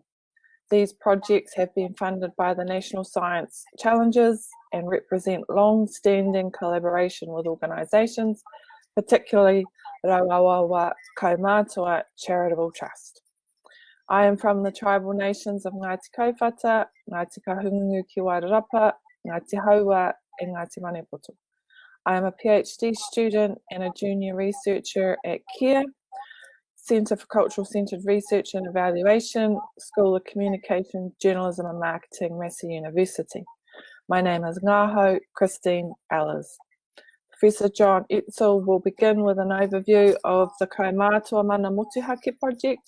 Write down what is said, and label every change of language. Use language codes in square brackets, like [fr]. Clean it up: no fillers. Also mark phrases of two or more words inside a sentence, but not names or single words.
[en] These projects have been funded by the National Science Challenges and represent long-standing collaboration with organisations, particularly Rawawawa Kaumātua Charitable Trust. I am from the tribal nations of Ngāti Kauwhata, Ngāti Kahungungu ki Wairarapa, Ngāti Haua and Ngāti Manipoto. I am a PhD student and a junior researcher at CARE, Centre for Cultural Centred Research and Evaluation, School of Communication, Journalism and Marketing, Massey University. My name is Ngaho Christine Allers. Professor John Etzel will begin with an overview of the Kaumātua Mana Motuhake project.